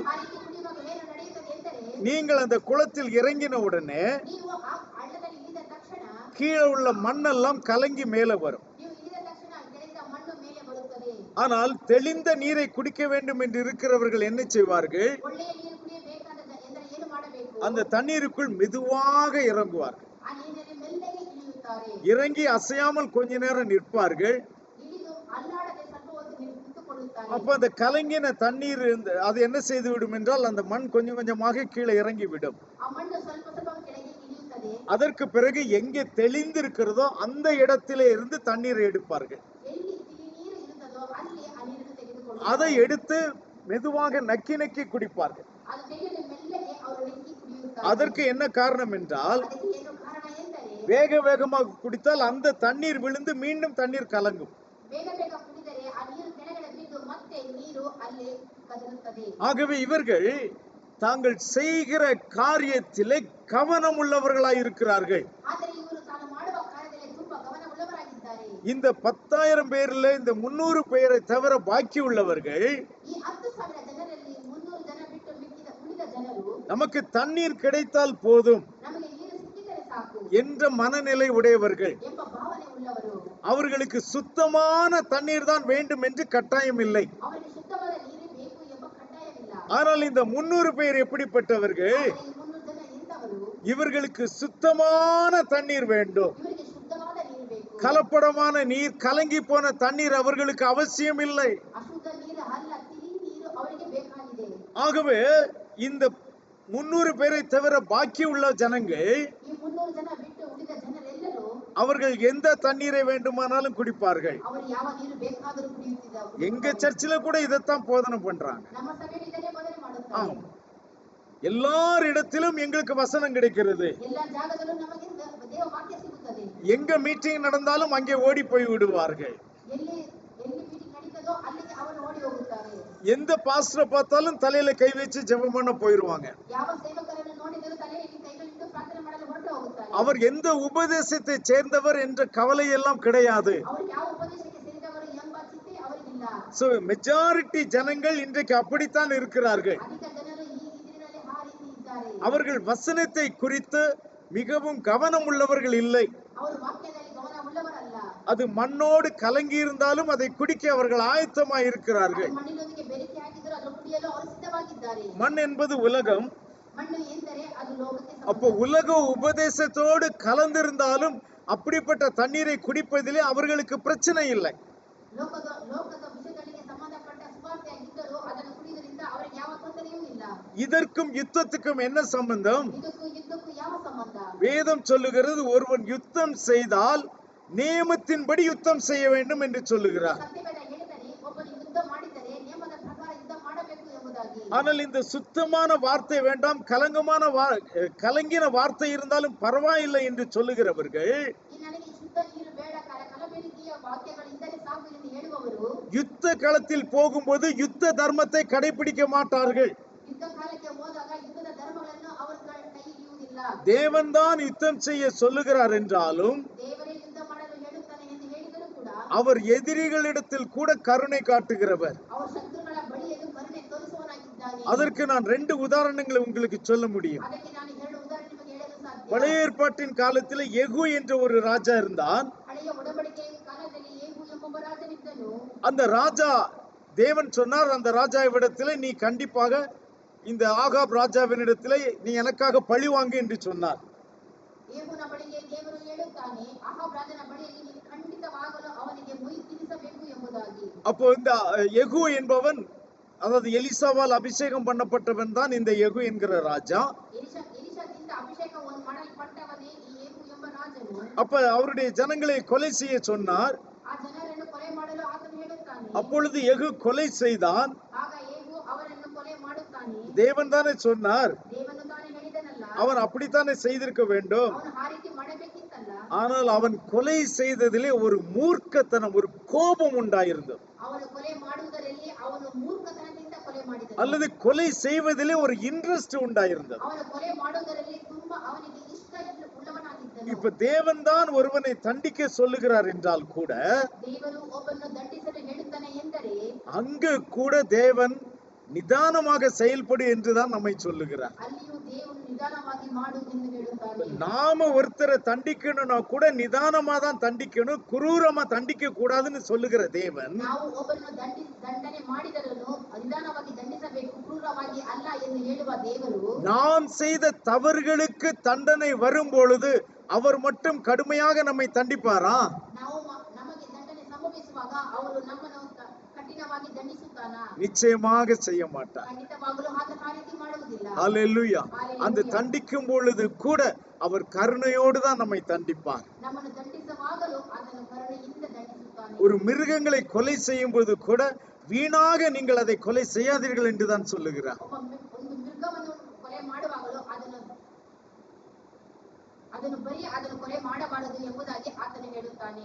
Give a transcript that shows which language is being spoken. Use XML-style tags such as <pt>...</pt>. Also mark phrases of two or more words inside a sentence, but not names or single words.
<kn>ಆ ರೀತಿ ಕುಡಿಯುವಾಗ ಏನು ನಡೆಯುತ್ತದೆ ಎಂದರೆ,</kn> <ta>நீங்கள் அந்த குளத்தில் இறங்கின உடனே</ta> <kn>ನೀವು ಆ ಹಳ್ಳದಲ್ಲಿ ಇಳಿದ ತಕ್ಷಣ</kn> <ta>கீழே உள்ள மண்ணெல்லாம் கலங்கி மேலே வரும்.</ta> <kn>ನೀವು ಇಳಿದ ತಕ್ಷಣ ಕೆಳಗಿನ ಮಣ್ಣು ಮೇಲೆ ಬರುತ್ತದೆ.</kn> <ta>ஆனால் தெளிந்த நீரை குடிக்க வேண்டும் என்று இருக்கிறவர்கள் என்ன செய்வார்கள்?</ta> <kn>ಒಳ್ಳೆಯ ನೀರು ಕುಡಿಯಬೇಕಾದ ಎಂದರೆ ಏನು ಮಾಡಬೇಕು?</kn> <ta>அந்த தண்ணீருக்குள் மெதுவாக இறங்குவார்கள்.</ta> <kn>ಆ ನೀರಿನಲ್ಲಿ ಮೆಲ್ಲಗೆ ಇಳಿಯುತ್ತಾರೆ.</kn> <ta>இறங்கி அசையாமல் கொஞ்ச நேரம் நிற்பார்கள்.</ta> <kn>ಇಳಿದು ಅಲ್ಲಾಡದೆ ಸ್ವಲ್ಪ ಹೊತ್ತು ನಿಂತುಕೊಳ್ಳುತ್ತಾರೆ.</kn> <ta>அப்ப அந்த கலங்கின தண்ணீர் அது என்ன செய்து விடும் என்றால், அந்த மண் கொஞ்சம் கொஞ்சமாக கீழே இறங்கி விடும்.</ta> <kn>ಆ ಮಣ್ಣು ಸ್ವಲ್ಪ ಸ್ವಲ್ಪ ಕೆಳಗೆ ಇಳಿಯುತ್ತದೆ.</kn> <ta>அதற்கு பிறகு எங்கே தெளிந்திருக்கிறதோ அந்த இடத்திலே இருந்து தண்ணீரை எடுப்பார்கள்.</ta> <kn>ಎಲ್ಲಿ ತಿಳಿ ನೀರು ಇರುತ್ತದೋ ಅಲ್ಲಿ ಆ ನೀರನ್ನು ತೆಗೆದುಕೊಳ್ಳುತ್ತಾರೆ.</kn> <ta>அதை எடுத்து மெதுவாக நக்கி நக்கி குடிப்பார்கள்.</ta> <kn>ಅದು ತೆಗೆದು ಮೆಲ್ಲಗೆ ಅವರು ನೆಕ್ಕಿ ಕುಡಿಯುತ್ತಾರೆ.</kn> <ta>அதற்கு என்ன காரணம் என்றால்,</ta> <kn>ಅದಕ್ಕೆ ಏನು ಕಾರಣ ಎಂದರೆ,</kn> <ta>வேக வேகமாக குடித்தால் அந்த தண்ணீர் விழுந்து மீண்டும் தண்ணீர் கலங்கும்.</ta> <kn>ಬೇಗ ಬೇಗ ಕುಡಿದರೆ ಆ ನೀರು ಕೆಳಗಡೆ ಬಿದ್ದು ಮತ್ತೆ ನೀರು ಅಲ್ಲಿ ಕದರುತ್ತದೆ.</kn> <ta>ஆகவே இவர்கள் தாங்கள் செய்கிற காரியத்திலே கவனம் உள்ளவர்களாய் இருக்கிறார்கள்.</ta> <kn>ಆದರೆ ಇವರು ತಾನು ಮಾಡುವ ಕಾರ್ಯದಲ್ಲಿ ತುಂಬಾ ಗಮನವುಳ್ಳವರಾಗಿದ್ದಾರೆ.</kn> <ta>இந்த 10,000 பேர்ல இந்த 300 பேரை தவிர பாக்கி உள்ளவர்கள்</ta> <kn>ಈ 10,000 ಜನರಲ್ಲಿ 300 ಜನ ಬಿಟ್ಟು ಮಿಕ್ಕಿದ ಉಳಿದ ಜನರು</kn> <ta>நமக்கு தண்ணீர் கிடைத்தால் போதும்</ta> <kn>ನಮಗೆ ನೀರು ಸಿಕ್ಕಿದರೆ ಸಾಕು</kn> <ta>என்ற மனநிலை உடையவர்கள்.</ta> <kn>ಎಂಬ ಭಾವನೆ ಉಳ್ಳವರು.</kn> <ta>அவர்களுக்கு சுத்தமான தண்ணீர் தான் வேண்டும் என்று கட்டாயம் இல்லை.</ta> <kn>ಅವರಿಗೆ ಶುದ್ಧವಾದ ನೀರೇ ಬೇಕು ಎಂಬ ಕಡ್ಡಾಯವಿಲ್ಲ.</kn> <ta>ஆனால் இந்த 300 பேர் எப்படிப்பட்டவர்கள்?</ta> <kn>ಆದರೆ ಈ 300 ಜನ ಎಂತವರು?</kn> <ta>இவர்களுக்கு சுத்தமான தண்ணீர் வேண்டும்.</ta> <kn>ಇವರಿಗೆ ಶುದ್ಧವಾದ ನೀರು ಬೇಕು.</kn> <ta>கலப்படமான நீர், கலங்கி போன தண்ணீர் அவர்களுக்கு அவசியம் இல்லை.</ta> <kn>ಅಶುದ್ಧ ನೀರು ಅಲ್ಲ, ತಿಳಿ ನೀರು ಅವರಿಗೆ ಬೇಕಾಗಿದೆ.</kn> <ta>ஆகவே இந்த 300 பேரை தவிர பாக்கி உள்ள ஜனங்கள்</ta> <kn>ಈ 300 ಜನ ಬಿಟ್ಟು ಉಳಿದ ಜನರೆಲ್ಲರೂ</kn> <ta>அவர்கள் எந்த தண்ணீரை வேண்டுமானாலும் குடிப்பார்கள்.</ta> <kn>ಅವರು ಯಾವ ನೀರು ಬೇಕಾದರೂ ಕುಡಿಯುತ್ತಿದ್ದರು.</kn> <ta>எங்க சர்ச்சில் கூட இதைத்தான் போதனை பண்றாங்க.</ta> <kn>ನಮ್ಮ ಸಭೆಯಲ್ಲಿ ಇದನ್ನೇ ಬೋಧನೆ ಮಾಡುತ್ತಾರೆ.</kn> <ta>ஆம், எல்லாரிடத்திலும் எங்களுக்கு வசனம் கிடைக்கிறது.</ta> <kn>ಎಲ್ಲ ಜಾಗದಲ್ಲೂ ನಮಗೆ ದೇವ ವಾಕ್ಯ ಸಿಗುತ್ತದೆ.</kn> <ta>எங்க மீட்டிங் நடந்தாலும் அங்கே ஓடி போய் விடுவார்கள்.</ta> <kn>ಎಲ್ಲಿ ಮೀಟಿಂಗ್ ನಡೀತದೋ ಅಲ್ಲಿಗೆ ಅವರು ಓಡಿ ಹೋಗುತ್ತಾರೆ.</kn> <ta>எந்த பாஸ்டரை பார்த்தாலும் தலையில கை வச்சு ஜெபம் பண்ண போயிருவாங்க.</ta> <kn>ಯಾವ ಸೇವಕರನ್ನು ನೋಡಿದರೂ ತಲೆಯಲ್ಲಿ ಕೈಗಳಿಟ್ಟು ಪ್ರಾರ್ಥನೆ ಮಾಡಲು ಹೊರಟು ಹೋಗುತ್ತಾರೆ.</kn> <ta>அவர் எந்த உபதேசத்தை சேர்ந்தவர் என்ற கவலை எல்லாம் கிடையாது.</ta> <kn>ಅವರು ಯಾವ ಉಪದೇಶಕ್ಕೆ ಸೇರಿದವರು ಎಂಬ ಚಿಂತೆ ಅವರಿಗಿಲ್ಲ.</kn> <en>so majority</en> <ta>ஜனங்கள் இன்றைக்கு அப்படித்தான் இருக்கிறார்கள்.</ta> <kn>ಅಧಿಕ ಜನರು ಈ ಇದರಲ್ಲಿ ಆ ರೀತಿ ಇದ್ದಾರೆ.</kn> <ta>அவர்கள் வசனத்தை குறித்து மிகவும் கவனம் உள்ளவர்கள் இல்லை.</ta> <kn>ಅವರು ವಾಕ್ಯದಲ್ಲಿ ಗಮನ ಉಳ್ಳವರಲ್ಲ.</kn> <ta>அது மண்ணோடு கலங்கி இருந்தாலும் அதை குடிக்க அவர்கள் ஆயத்தமாய் இருக்கிறார்கள்.</ta> <kn>ಮಣ್ಣಿನೊಂದಿಗೆ ಬೆರೆಸಿ ಹಾಕಿದರೂ ಅದನ್ನು ಕುಡಿಯಲು ಅವರು ಸಿದ್ಧವಾಗಿದ್ದಾರೆ.</kn> <ta>மண் என்பது உலகம்.</ta> <kn>ಮಣ್ಣು ಎಂದರೆ ಅದು ಲೋಕಕ್ಕೆ</kn> <ta>அப்போ உலக உபதேசத்தோடு கலந்திருந்தாலும் அப்படிப்பட்ட தண்ணீரை குடிப்பதிலே அவர்களுக்கு பிரச்சனை இல்லை.</ta> <kn>ಲೋಕದ ವಿಷಯಗಳಿಗೆ ಸಂಬಂಧಪಟ್ಟ ಸುವಾರ್ತೆಯಾಗಿದ್ದರೂ ಅದನ್ನು ಕುಡಿಯುವುದರಿಂದ ಅವರಿಗೆ ಯಾವ ತೊಂದರೆಯೂ ಇಲ್ಲ.</kn> <ta>இதற்கும் யுத்தத்துக்கும் என்ன சம்பந்தம்?</ta> <kn>ಇದಕ್ಕೂ ಯುದ್ಧಕ್ಕೂ ಯಾವ ಸಂಬಂಧ?</kn> <ta>வேதம் சொல்லுகிறது ஒருவன் யுத்தம் செய்தால் நியமத்தின்படி யுத்தம் செய்ய வேண்டும் என்று சொல்லுகிறார்.</ta> <kn>ಸತ್ಯವೇದ ಹೇಳಿದರೆ ಒಬ್ಬನು ಯುದ್ಧ ಮಾಡಿದರೆ ನಿಯಮದ ಪ್ರಕಾರ ಯುದ್ಧ ಮಾಡಬೇಕು ಎಂಬುದಾಗಿ.</kn> <ta>ஆனால் இந்த சுத்தமான வார்த்தை வேண்டாம், கலங்கின வார்த்தை இருந்தாலும் பரவாயில்லை என்று சொல்லுகிறவர்கள்</ta> <kn>ನನಗೆ ಶುದ್ಧ ನೀರು ಬೇಡ, ಕಲಬೆರಕೆಯ ವಾಕ್ಯಗಳಿದ್ದರೆ ಸಾಕು ಎಂದು ಹೇಳುವವರು</kn> <ta>யுத்த களத்தில் போகும்போது யுத்த தர்மத்தை கடைபிடிக்க மாட்டார்கள்.</ta> <kn>ಯುದ್ಧ ಕಾಲಕ್ಕೆ ಹೋದಾಗ ಯುದ್ಧದ ಧರ್ಮಗಳನ್ನು ಅವರ ಕೈ ಹಿಡಿಯುವುದಿಲ್ಲ.</kn> <ta>தேவன் தான் யுத்தம் செய்ய சொல்லுகிறார் என்றாலும்</ta> <kn>ದೇವರೇ ಯುದ್ಧ ಮಾಡಲು ಹೇಳುತ್ತಾನೆ ಎಂದು ಹೇಳಿದರೂ ಕೂಡ</kn> <ta>அவர் எதிரிகளிடத்தில் கூட கருணை காட்டுகிறவர்.</ta> <kn>அவர் ಶತ್ರುಗಳ ಬಳಿಯಲ್ಲಿ ಕರುಣೆ ತೋರಿಸುವವನಾಗಿದ್ದಾನೆ.</kn> <ta>அதற்கு நான் 2 உதாரணங்களை உங்களுக்கு சொல்ல முடியும்.</ta> <kn>ಅದಕ್ಕೆ ನಾನು 2 ಉದಾಹರಣೆ ನಿಮಗೆ ಹೇಳಲು ಸಾಧ್ಯ.</kn> <ta>பழைய ஏற்பாட்டின் காலத்தில் யெகூ என்ற ஒரு ராஜா இருந்தான்.</ta> <kn>ಹಳೆಯ ಒಡಂಬಡಿಕೆಯ ಕಾಲದಲ್ಲಿ ಯೇಹೂ ಎಂಬ ರಾಜನಿದ್ದನು.</kn> <ta>அந்த ராஜா, தேவன் சொன்னார் அந்த ராஜாவிடத்திலே நீ கண்டிப்பாக இந்த ஆகாப் ராஜாவினிடத்திலே நீ எனக்காக பழி வாங்கு என்று சொன்னார்.</ta> <kn>ಯೇಹುನ ಬಳಿಗೆ ದೇವರು ಹೇಳುತ್ತಾನೆ, ಅಹಾಬ್ ರಾಜನ ಬಳಿಯಲ್ಲಿ ನೀನು ಖಂಡಿತವಾಗಲು ಅವನಿಗೆ ಮುಯಿ ತೀರಿಸಬೇಕು ಎಂಬುದಾಗಿ.</kn> <ta>அப்போ இந்த யெகூ என்பவன், அதாவது எலிசாவால் அபிஷேகம் பண்ணப்பட்டவன் தான் இந்த யெகூ என்கிற ராஜா.</ta> <kn>ಎಲಿಷದಿಂದ ಅಭಿಷೇಕವನ್ನು ಮಾಡಲ್ಪಟ್ಟವನೇ ಈ ಯೇಹೂ ಎಂಬ ರಾಜನು.</kn> <ta>அப்ப அவருடைய ஜனங்களை கொலை செய்ய சொன்னார்.</ta> <kn>ಆ ಜನರನ್ನು ಕೊಲೆ ಮಾಡಲು ಆತನು ಹೇಳುತ್ತಾನೆ.</kn> <ta>அப்பொழுது யெகூ கொலை செய்தான்.</ta> <kn>ಆಗ ಯೇಹೂ ಅವರನ್ನು ಕೊಲೆ ಮಾಡುತ್ತಾನೆ.</kn> <ta>தேவன் தானே சொன்னார்,</ta> <kn>ದೇವನು ತಾನೇ ಹೇಳಿದನಲ್ಲ,</kn> <ta>அவன் அப்படித்தானே செய்திருக்க வேண்டும்.</ta> <kn>ಅವನು ಆ ರೀತಿ ಮಾಡಬೇಕಿತ್ತಲ್ಲ.</kn> <ta>ஆனால் அவன் கொலை செய்ததிலே ஒரு மூர்க்கத்தனம், ஒரு கோபம் உண்டாயிருந்தது.</ta> <kn>ಅವನು ಕೊಲೆ ಮಾಡುವುದರಲ್ಲಿ ಅವನು ಮೂರ್ಖತನದಿಂದ ಕೊಲೆ ಮಾಡಿದನು.</kn> <ta>அல்லது கொலை செய்வதிலே ஒரு இன்ட்ரெஸ்ட் உண்டாயிருந்தது.</ta> <kn>ಅವನು ಕೊಲೆ ಮಾಡುವುದರಲ್ಲಿ ತುಂಬಾ ಅವನಿಗೆ ಇಷ್ಟ ಉಳ್ಳವನಾಗಿದ್ದನು.</kn> <ta>இப்ப தேவன் தான் ஒருவனை தண்டிக்க சொல்லுகிறார் என்றால் கூட</ta> <kn>ದೇವರು ಒಬ್ಬನನ್ನು ದಂಡಿಸಲು ಹೇಳುತ್ತಾನೆ ಎಂದರೆ</kn> <ta>அங்கு கூட தேவன் நிதானமாக செயல்படு என்றுதான் நம்மை சொல்லுகிறார்.</ta> <kn>ಅಲ್ಲಿಯೂ ದೇವರು ನಿಧಾನವಾಗಿ ಮಾಡು ಎಂದು ಹೇಳುತ್ತಾನೆ.</kn> <ta>நாம ஒருத்தரை தண்டிக்கணும்னா கூட நிதானமா தான் தண்டிக்கணும், குரூரமா தண்டிக்க கூடாதுன்னு சொல்லுகிற தேவன்</ta> <kn>ನಾವು ಒಬ್ಬರನ್ನು ದಂಡನೆ ಮಾಡಿದರೂ ನಿಧಾನವಾಗಿ ದಂಡಿಸಬೇಕು, ಕ್ರೂರವಾಗಿ ಅಲ್ಲ ಎಂದು ಹೇಳುವ ದೇವರು</kn> <ta>நாம் செய்த தவறுகளுக்கு தண்டனை வரும் பொழுது அவர் மட்டும் கடுமையாக நம்மை தண்டிப்பாரா?</ta> <kn>ನಾವು ನಮಗೆ ದಂಡನೆ ಸಂಭವಿಸುವಾಗ ಅವರು ನಮ್ಮನ್ನು ಕಠಿಣವಾಗಿ ದಂಡಿಸುತ್ತಾನಾ?</kn> <ta>நிச்சயமாக செய்ய மாட்டார்.</ta> <kn>ಖಂಡಿತವಾಗಲೂ ಆ ರೀತಿ ಮಾಡುವುದಿಲ್ಲ.</kn> <ta>ஹல்லேலூயா. அந்த தண்டிக்கும் பொழுது கூட அவர் கருணையோடு தான் நம்மை தண்டிப்பார்.</ta> <kn>ನಮ್ಮನ್ನು ದಂಡಿಸುವಾಗಲೂ ಆತನು ಕರುಣೆಯಿಂದ ದಂಡಿಸುತ್ತಾನೆ.</kn> <ta>ஒரு மிருகங்களை கொலை செய்யும் போது கூட வீணாக நீங்கள் அதை கொலை செய்யாதீர்கள் என்றுதான் சொல்லுகிறார்.</ta> <kn>ಒಂದು ಮೃಗವನ್ನು ಕೊಲೆ ಮಾಡುವಾಗಲೂ ಅದನ್ನು ಬರೀ ಅದನ್ನು ಕೊಲೆ ಮಾಡಬಾರದು ಎಂಬುದಾಗಿ ಆತನು ಹೇಳುತ್ತಾನೆ.</kn>